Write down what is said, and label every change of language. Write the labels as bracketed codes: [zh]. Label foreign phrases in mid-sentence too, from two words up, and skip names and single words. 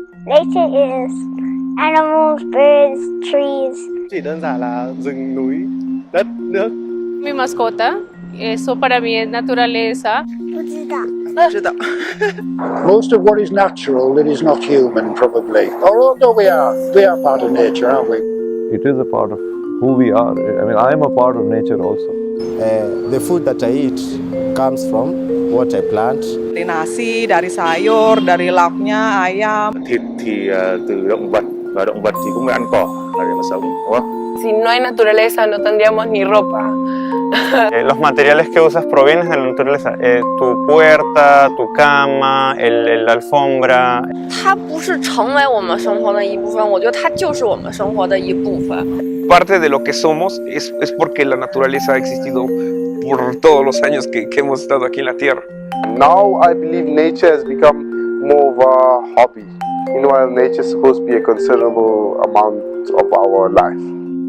[en] Nature is animals, birds, trees. [vi] Chỉ đơn giản là rừng, núi, đất, nước. [es] Mi mascota, eso para mí es naturaleza. [zh] 不知道。知道。 [en] Most of what is natural, it is not human, probably. Although we are part of nature, aren't we? It is a part of who we are. I mean, I am a part of nature also. The food that I eat comes from what I plant. [id] Dari nasi, dari sayur, dari lauknya, ayam. [vi] Thịt thì từ động vật, và động vật thì cũng phải ăn cỏ để mà sống, đúng không? [es] Si no hay naturaleza no tendríamos ni ropa. Los materiales que usas provienen de la naturaleza. Tu puerta, tu cama, la alfombra. [zh] 它不是成为我们生活的一部分，我觉得它就是我们生活的一部分。 [es] Parte de lo que somos es porque la naturaleza ha existido por todos los años que hemos estado aquí en la Tierra. [en] Now I believe nature has become more of a hobby. Nature is supposed to be a considerable amount of our life.